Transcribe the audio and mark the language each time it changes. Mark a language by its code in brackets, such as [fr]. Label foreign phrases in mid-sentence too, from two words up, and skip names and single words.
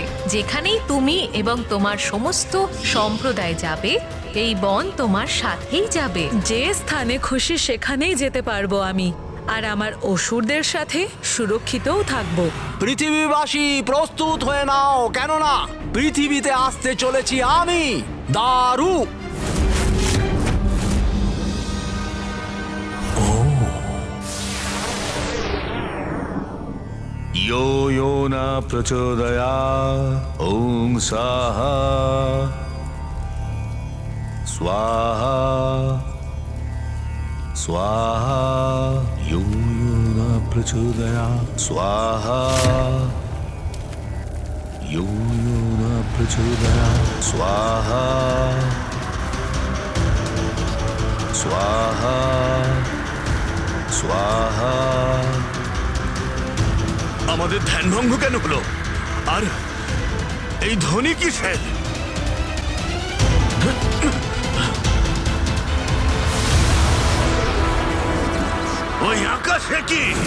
[bn] যেখানেই তুমি এবং তোমার সমস্ত সম্প্রদায় যাবে, এই বন তোমার সাথেই যাবে। যে স্থানে খুশি সেখানেই যেতে পারবো আমি, আর আমার অসুরদের সাথে সুরক্ষিতও থাকবো। পৃথিবীবাসী প্রস্তুত হয়ে নাও, কেননা পৃথিবীতে আসতে চলেছি আমি, দারু। [sa] यो यो न प्रचोदयात् ॐ स्वाहा स्वाहा स्वाहा यो यो न प्रचोदयात् स्वाहा यो यो न प्रचोदयात् स्वाहा स्वाहा स्वाहा। [bn] আমাদের ধ্যানভঙ্গ কেন হলো? আর এই ধ্বনি কিসের? ওই আকাশে কি?